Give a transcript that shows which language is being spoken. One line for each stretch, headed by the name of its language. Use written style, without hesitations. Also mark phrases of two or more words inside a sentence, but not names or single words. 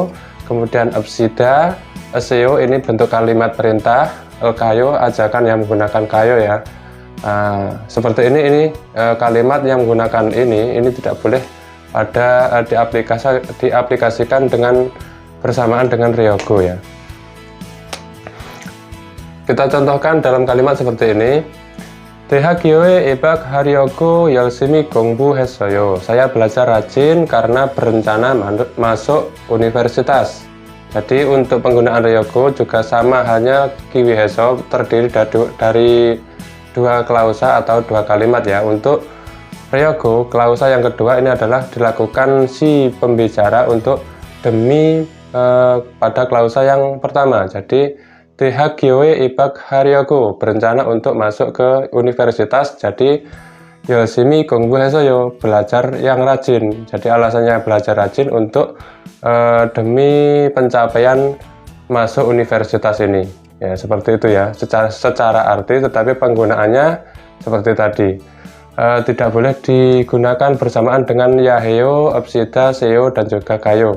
Indonesian: Kemudian absida, seo ini bentuk kalimat perintah, elkayo ajakan yang menggunakan kayo ya. Seperti ini kalimat yang menggunakan ini tidak boleh diaplikasikan dengan bersamaan dengan ryogo ya. Kita contohkan dalam kalimat seperti ini.
Korean: 대학교에 입학하려고 열심히 공부했어요.
Indonesian: Saya belajar rajin karena berencana masuk universitas. Jadi untuk penggunaan ryogo juga sama, hanya
Korean: 기 위해서
Indonesian: terdiri dari dua klausa atau dua kalimat ya. Untuk ryogo, klausa yang kedua ini adalah dilakukan si pembicara untuk demi pada klausa yang pertama. Jadi
Korean: 대학교에 입학하려고
Indonesian: berencana untuk masuk ke universitas.
Korean: Jadi 열심히 공부해서요,
Indonesian: belajar yang rajin. Jadi alasannya belajar rajin untuk demi pencapaian masuk universitas ini. Ya seperti itu ya, secara arti, tetapi penggunaannya seperti tadi. Tidak boleh digunakan bersamaan dengan yaheo, absida, seo, dan juga kayo.